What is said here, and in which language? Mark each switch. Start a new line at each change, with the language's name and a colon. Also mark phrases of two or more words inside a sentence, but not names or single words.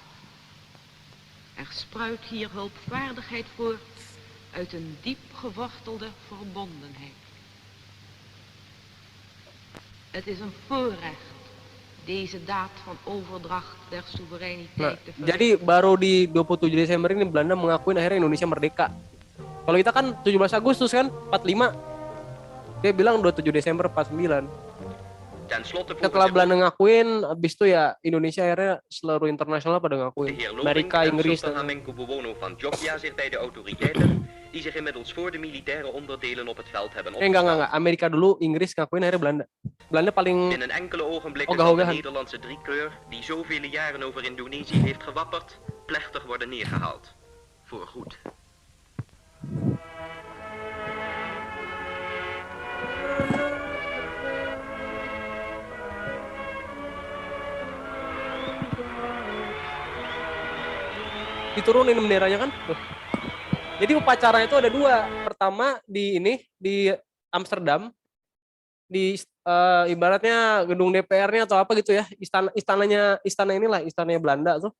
Dutch: Er spruit hier hulpvaardigheid voort uit een diep gewortelde verbondenheid. Het is een voorrecht deze daad van overdracht der soevereiniteit te verrichten.
Indonesian: Jadi baru di 27 Desember ini Belanda mengakuin akhirnya Indonesia merdeka. Kalau kita kan 17 Agustus kan 45. Dia bilang 27 Desember 49. Setelah Belanda ngakuin, habis itu ya Indonesia akhirnya seluruh internasional pada ngakuin. Amerika, Inggris.
Dutch: Van Jogja zich bij de autoriteiten die zich inmiddels voor de militaire onderdelen op het veld hebben
Indonesian: Enggak. Amerika dulu, Inggris ngakuin akhirnya Belanda. Belanda paling
Dutch: Binnen enkele ogenblikken zal de Nederlandse driekleur, die zoveel jaren over Indonesië heeft gewapperd, plechtig worden neergehaald. Voorgoed.
Indonesian: Diturunin benderanya kan. Tuh. Jadi upacara itu ada dua. Pertama di Amsterdam, di ibaratnya gedung DPR-nya atau apa gitu ya, istananya Belanda tuh.